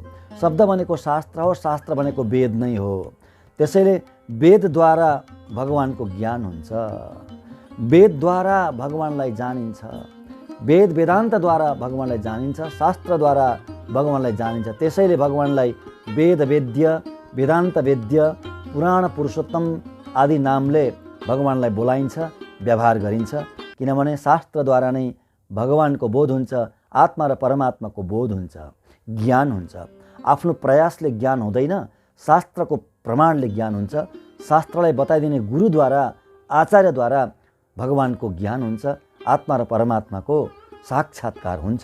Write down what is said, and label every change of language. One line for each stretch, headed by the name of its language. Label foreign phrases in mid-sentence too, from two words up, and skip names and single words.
Nepali: शब्द भनेको शास्त्र हो। शास्त्र भनेको वेद नै हो। त्यसैले वेदद्वारा भगवानको ज्ञान हुन्छ। वेदद्वारा भगवानलाई जानिन्छ। वेद वेदान्तद्वारा भगवानलाई जानिन्छ। शास्त्रद्वारा भगवानलाई जानिन्छ। त्यसैले भगवानलाई वेद वेद्य, वेदान्त वेद्य, पुराण पुरुषोत्तम आदि नामले भगवानलाई बोलाइन्छ, व्यवहार गरिन्छ। किनभने शास्त्रद्वारा नै भगवानको बोध हुन्छ, आत्मा र परमात्माको बोध हुन्छ, ज्ञान हुन्छ। आफ्नो प्रयासले ज्ञान हुँदैन, शास्त्रको प्रमाणले ज्ञान हुन्छ। शास्त्रलाई बताइदिने गुरुद्वारा, आचार्यद्वारा भगवानको ज्ञान हुन्छ, आत्मा र परमात्माको साक्षात्कार हुन्छ।